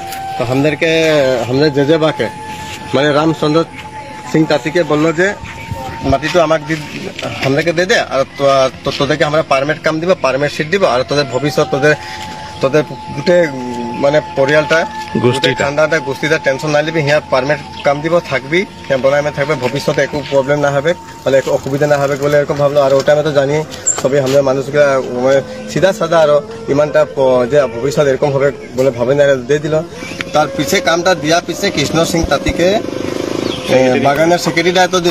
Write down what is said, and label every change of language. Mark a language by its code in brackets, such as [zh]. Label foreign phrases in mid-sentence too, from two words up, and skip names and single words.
[bn] তো আমাদেরকে আমাদের জেজেবাকে মানে রামচন্দ্র সিং তাঁতিকে বললো যে মাটিটা আমাকে আমাদেরকে দে দে, আর তোদেরকে আমরা পারমিট কাম দিব, পারমিট সিট দিব, আর তোদের ভবিষ্যৎ তোদের গোটে মানে পরিয়ালটা ঠান্ডাটা গোষ্ঠীটা টেনশন না নিবি, হিয়া পারমিট কাম দিব, থাকবি হিয়া বনাই মে থাকবে, ভবিষ্যতে একটু প্রবলেম না হবে, মানে একটু অসুবিধা না হবে বলে এরকম ভাবলো। আর ওটা আমি তো জানি সবই আমাদের মানুষগুলা মানে সিধা সাদা, আরো ইমানটা যে ভবিষ্যৎ এরকম হবে বলে ভাবে না দিয়ে দিল। তার পিছে কামটা দিয়া পিছে কৃষ্ণ সিং তাঁতিকে বাগানের সেক্রেটারি দায়িত্ব দিল।